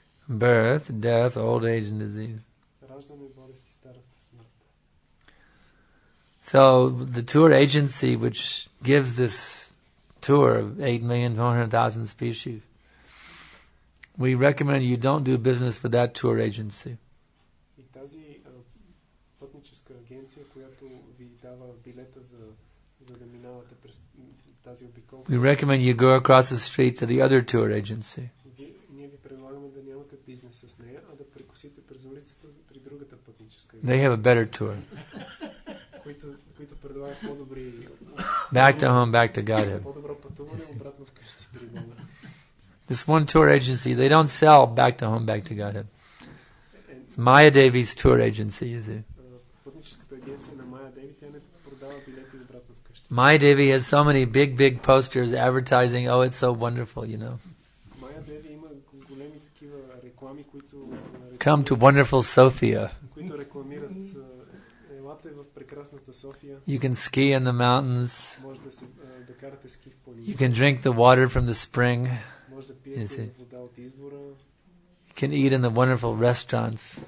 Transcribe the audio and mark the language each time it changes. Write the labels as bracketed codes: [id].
[en] Birth, death, old age and disease. [bg] Раждане, болест и старост и смърт. [en] So the tour agency which gives this tour of 8,400,000 species we recommend you don't do business with that tour agency. [bg] И тази пътническа агенция, която ви дава билета за да минавате през тази обиколка. [en] We recommend you go across the street to the other tour agency. [bg] Ние ви предлагаме да нямате бизнес с нея, а да прекусите през улицата при другата пътническа [en] They [bg] агенция. [en] have a better tour. [bg] които предлагат по-добри [en] Back to home, back to Godhead. [bg] по-добро пътуване обратно вкъщи при Бога. [en] This one tour agency, they don't sell back to home, back to Godhead. It's Maya Devi's tour agency, you see. [bg] Пътническата агенция на Майя Деви, тя не продава билети обратно вкъщи. [en] Maya Devi has so many big posters advertising, oh, it's so wonderful, you know. [bg] Майя Деви има големи такива реклами, които [en] Come to wonderful Sofia. [bg] които рекламират елате в прекрасната София. [en] You can ski in the mountains. [bg] Може да карате ски в планина. [en] You can drink the water from the spring. [bg] Може да пиете вода от извора. [en] You can eat in the wonderful restaurants.